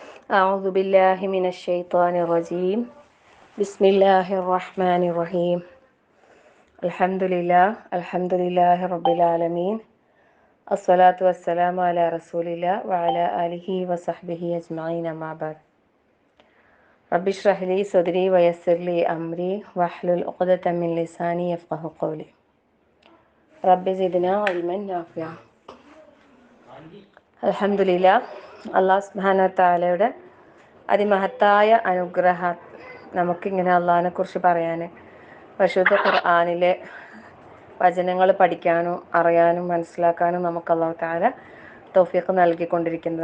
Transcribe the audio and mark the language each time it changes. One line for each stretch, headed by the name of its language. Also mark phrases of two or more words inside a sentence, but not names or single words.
Arabic: أعوذ بالله من الشيطان الرجيم بسم الله الرحمن الرحيم الحمد لله رب العالمين الصلاة والسلام على رسول الله وعلى آله وصحبه أجمعين أما بعد رب اشرح لي صدري ويسر لي أمري واحلل عقدة من لساني يفقهوا قولي رب زدنا علما نافعا.
Malayalam: അൽഹംദുലില്ലാഹ്,
Arabic: الله سبحانه
Malayalam: വ തആലയുടെ അതിമഹത്തായ അനുഗ്രഹം നമുക്കിങ്ങനെ അള്ളാഹിനെ കുറിച്ച് പറയാൻ പരിശുദ്ധ ഖുർആനിലെ വചനങ്ങൾ പഠിക്കാനും അറിയാനും മനസ്സിലാക്കാനും നമുക്ക്
Arabic: الله تعالى
Malayalam: തൗഫീഖ് നൽകിക്കൊണ്ടിരിക്കുന്നത്.